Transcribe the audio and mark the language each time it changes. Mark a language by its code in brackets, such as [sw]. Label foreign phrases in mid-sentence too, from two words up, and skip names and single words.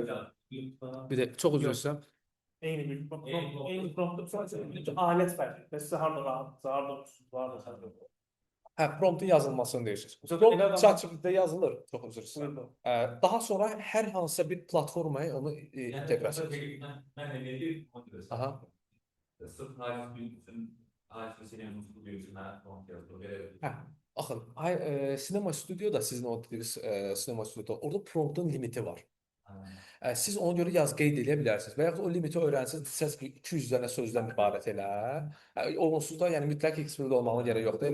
[az] Çox üzr istəyirəm. Eyni prompt sadəcə alət fərqi. Və sizə harda rahatsa, harda uçsuz, harda sərdə. Promptun yazılmasını deyirsiniz. Elə Prompt adam- ChatGPT-də yazılır. Çox üzr istəyirəm. Daha sonra hər hansısa bir platformaya onu inteqrasiya edirsiniz. [tr] Ben de dedi, onu diyorsun. Aha. Sırf tarih bilgisi, tarih seçeneğini tutuyorsun, ben prompt yazdım. [az] Hə, baxın, sinema stüdyo da sizin o dediyiniz sinema stüdyo, orada promptun limiti var. Siz ona görə yaz qeyd edə bilərsiniz və yaxud o limiti öyrənsiniz, desəz ki, 200 dənə sözdən ibarət elə. Onsuz da yəni mütləq Higgsfield olmağına gərək yoxdur.